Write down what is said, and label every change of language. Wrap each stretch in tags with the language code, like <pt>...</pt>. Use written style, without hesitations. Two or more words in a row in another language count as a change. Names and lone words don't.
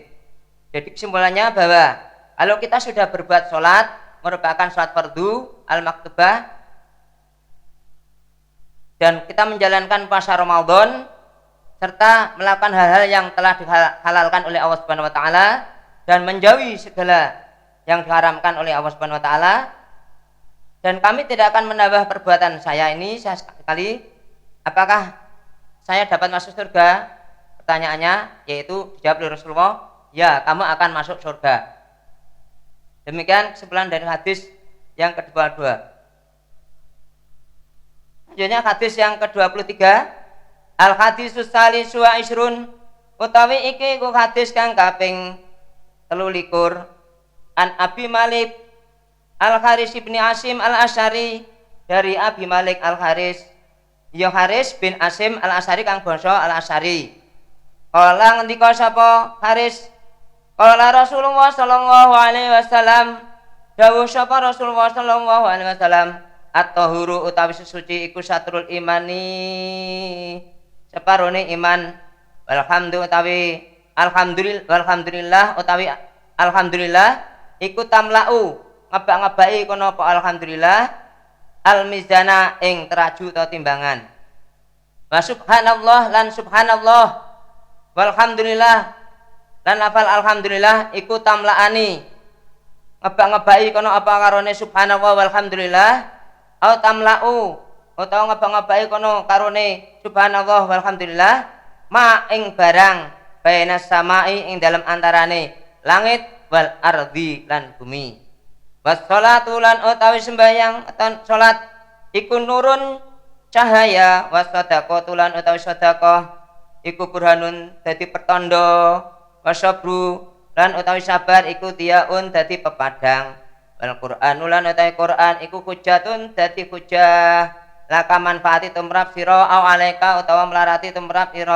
<id>Jadi kesimpulannya bahwa kalau kita sudah berbuat sholat, merupakan sholat</id> <ar>فرض المكتوبة,</ar> <id>dan kita menjalankan puasa Ramadan serta melakukan hal-hal yang telah dihalalkan oleh Allah</id> <ar>سبحانه وتعالى</ar> <id>dan menjauhi segala yang diharamkan oleh Allah</id> <ar>سبحانه وتعالى,</ar> <id>dan kami tidak akan menambah perbuatan saya ini sekali, apakah saya dapat masuk surga? Pertanyaannya yaitu dijawab oleh Rasulullah, ya, kamu akan masuk surga. Demikian kesimpulan dari hadis yang ke-22. Selanjutnya hadis yang ke-23,</id> <ar>الحديث الثالث والعشرون,</ar> <jv>utawi iki ku hadis kang kaping 23. An Abi Malik Al-Haris bin Asim Al-Asy'ari, dari Abi Malik Al-Haris ya Haris bin Asim Al-Asy'ari kang bangsa Al-Asy'ari. Kala ngendika sapa Haris, kala Rasulullah</jv> <ar>صلى الله عليه وسلم,</ar> <jv>dawuh sapa Rasulullah</jv> <ar>صلى الله عليه وسلم,</ar> <jv>at-tahuru utawi sesuci iku</jv> <ar>شطر الإيمان,</ar> <jv>separone iman, walhamdu utawi alhamdulillah utawi alhamdulillah iku tamlau ngebak-ngebaki kono apa alhamdulillah al mizana ing teraju atau timbangan.</jv> <ar>وسبحان الله</ar> <jv>lan</jv> <ar>سبحان الله والحمد لله</ar> <jv>lan lafal alhamdulillah iku tamlaani ngebak-ngebaki kono apa karone</jv> <ar>سبحان الله والحمد لله,</ar> <jv>au tamlau utawa ngebak-ngebaki kono karone</jv> <ar>سبحان الله والحمد لله</ar> <jv>ma ing barang</jv> <ar>بين السماء</ar> <jv>ing dalam antarane langit wal ardi lan bumi. Wassalatu lan utawi sembahyang atau salat iku nurun cahaya, wasadaqatu lan utawi sedekah iku burhanun dadi pertanda, wasabru lan utawi sabar iku tiaun dadi pepadang, wal Qur'anu lan utawi Qur'an iku hujjatun dadi hujjah laka manfaati tumrap sira</jv> <ar>أو عليك</ar> <jv>utawa melarati tumrap ira.</jv>